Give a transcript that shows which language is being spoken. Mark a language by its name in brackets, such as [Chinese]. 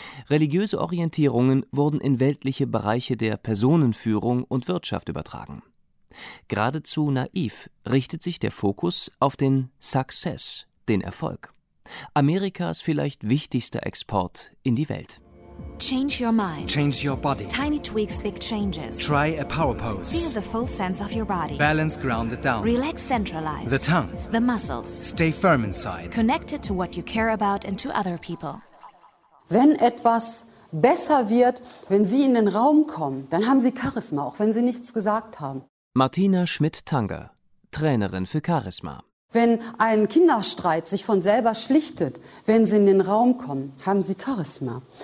[German] Religiöse Orientierungen wurden in weltliche Bereiche der Personenführung und Wirtschaft übertragen. Geradezu naiv richtet sich der Fokus auf den Success, den Erfolg. Amerikas vielleicht wichtigster Export in die Welt. [English] Change your mind. Change your body. Tiny tweaks, big changes. Try a power pose. Feel the full sense of your body. Balance grounded down. Relax centralized. The tongue. The muscles. Stay firm inside. Connected to what you care about and to other people. [German] Wenn etwas besser wird, wenn Sie in den Raum kommen, dann haben Sie Charisma, auch wenn Sie nichts gesagt haben. Martina Schmidt-Tanger, Trainerin für Charisma. Wenn ein Kinderstreit sich von selber schlichtet, wenn Sie in den Raum kommen, haben Sie Charisma.